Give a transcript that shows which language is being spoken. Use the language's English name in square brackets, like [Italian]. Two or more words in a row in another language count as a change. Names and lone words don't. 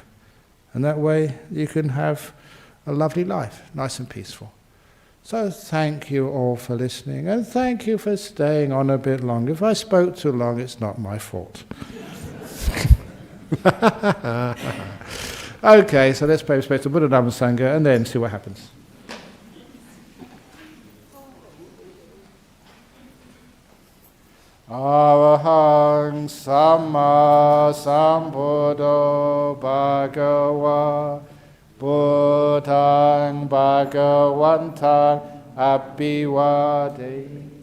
[English] And that way you can have a lovely life, nice and peaceful. So thank you all for listening, and thank you for staying on a bit long. If I spoke too long, it's not my fault. Okay, so let's pay respect to Buddha, Dhamma, Sangha, and then see what happens. [Pali] Arahang Samma Sambuddho Bhagava Buddhang Bhagavantang Abhivade